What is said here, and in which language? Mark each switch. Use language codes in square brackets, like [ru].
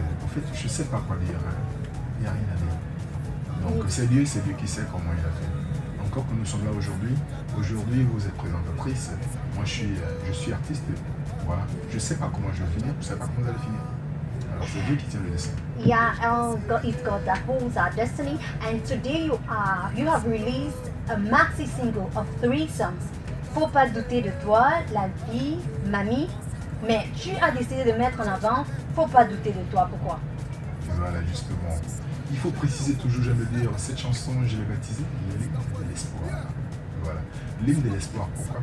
[fr] En fait, je sais pas quoi dire. Il n'y a rien à dire. Donc c'est Dieu qui sait comment il a fait. Encore que nous sommes là aujourd'hui. Aujourd'hui, vous êtes présentatrice. Moi, je suis artiste. Voilà. Je ne sais pas comment je vais finir, je ne sais pas comment vous allez finir. Alors, c'est Dieu qui tient le destin. [en] Yeah, it's God that holds our destiny. And today you have released a maxi single of 3 songs. [fr] Faut pas douter de toi, La vie, Mamie. Mais tu as décidé de mettre en avant Faut pas douter de toi. Pourquoi? Voilà, justement. Il faut préciser toujours, j'aime le dire, cette chanson, je l'ai baptisée l'hymne de l'espoir. Voilà. L'hymne de l'espoir. Pourquoi?